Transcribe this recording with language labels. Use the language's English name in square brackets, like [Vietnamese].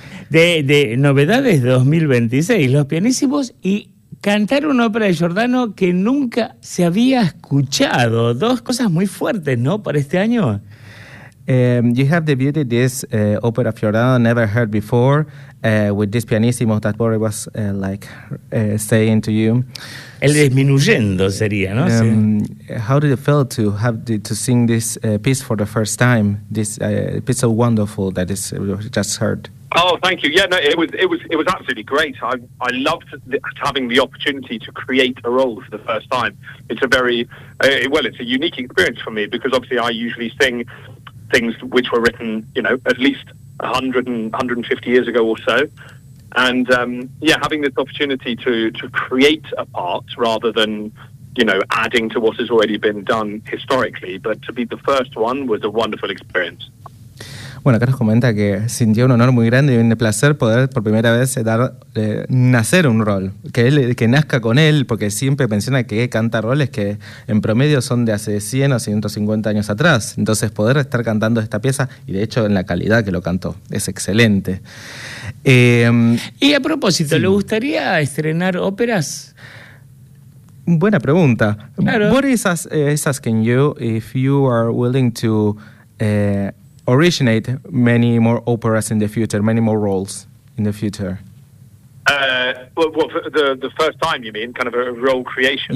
[Spanish] De novedades 2026, los pianísimos y cantar una ópera de Giordano que nunca se había escuchado. Dos cosas muy fuertes, ¿no? Para este año. [English] You have debuted this opera of Giordano never heard before with this pianissimo that Boris was saying to you. [Spanish] El disminuyendo sería, ¿no? [English] How did it feel to have to sing this piece for the first time? This piece so wonderful that is just heard. Oh, thank you. Yeah, no, it was absolutely great. I loved having the opportunity to create a role for the first time. It's a very it's a unique experience for me because obviously I usually sing things which were written, you know, at least 100 and 150 years ago or so. And having this opportunity to create a part rather than, you know, adding to what has already been done historically, but to be the first one was a wonderful experience. [Spanish] Bueno, acá nos comenta que sintió un honor muy grande y un placer poder por primera vez nacer un rol, que nazca con él, porque siempre menciona que canta roles que en promedio son de hace 100 o 150 años atrás. Entonces poder estar cantando esta pieza, y de hecho en la calidad que lo cantó, es excelente. Y a propósito, sí. ¿Le gustaría estrenar óperas? Buena pregunta. Claro. [English] Boris is asking you if you are willing to originate many more operas in the future, many more roles in the future. The first time, you mean, kind of a role creation?